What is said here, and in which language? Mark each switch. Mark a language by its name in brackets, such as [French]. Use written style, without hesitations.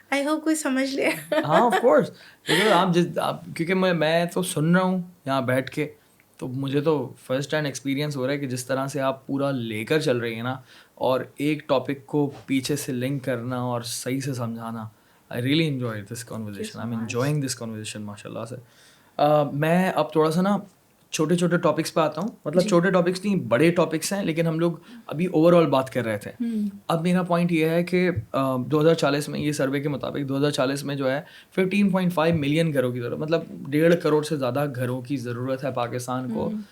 [English] I hope [Urdu] کوئی سمجھ لے. ہاں آف کورس. لیکن آپ کیونکہ میں تو سن رہا ہوں یہاں بیٹھ کے, تو مجھے تو فرسٹ ہینڈ ایکسپیرینس ہو رہا ہے کہ جس طرح سے آپ پورا لے کر چل رہی ہیں نا, اور ایک ٹاپک کو پیچھے سے لنک کرنا اور صحیح سے سمجھانا. [English] I really enjoy this conversation. I'm enjoying this conversation, [Urdu] ماشاءاللہ سے. میں اب تھوڑا سا نا چھوٹے چھوٹے ٹاپکس پہ آتا ہوں. مطلب چھوٹے ٹاپکس نہیں, بڑے ٹاپکس ہیں, لیکن ہم لوگ ابھی اوور آل بات کر رہے تھے. اب میرا پوائنٹ یہ ہے کہ 2040 میں, یہ سروے کے مطابق 2040 میں جو ہے 15.5 ملین گھروں کی ضرورت, مطلب 1.5 کروڑ سے زیادہ گھروں کی ضرورت ہے پاکستان کو.